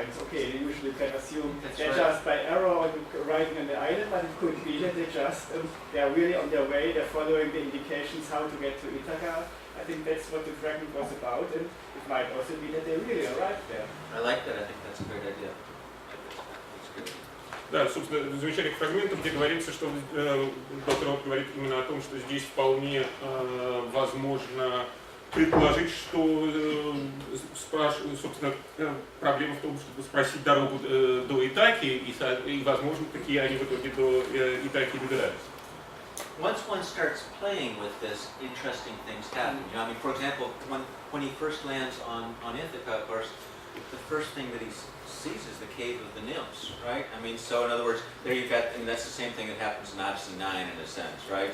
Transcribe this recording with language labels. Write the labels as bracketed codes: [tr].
[en] And it's okay, you usually can assume they're just by error arriving on the island, but it could be that they are really on their way, they're following the indications how to get to Ithaca. I think that's what the fragment was about, and it might also be that they really arrived there. I like that. I think that's a great idea. That's good. [ru] Да, собственно, замечательный фрагмент, где говорится, что доктор Рот говорит именно о том, что здесь вполне возможно предположить, что собственно, проблема в том, чтобы спросить дорогу до Итаки, и возможно, какие они в итоге до Итаки добирались. [en] Once one starts playing with this, interesting things happen. You know, I mean, for example, when he first lands on Ithaca, of course, the first thing that he sees is the cave of the nymphs, right? I mean, so in other words, there you've got, and that's the same thing that happens in Odyssey 9 in a sense, right?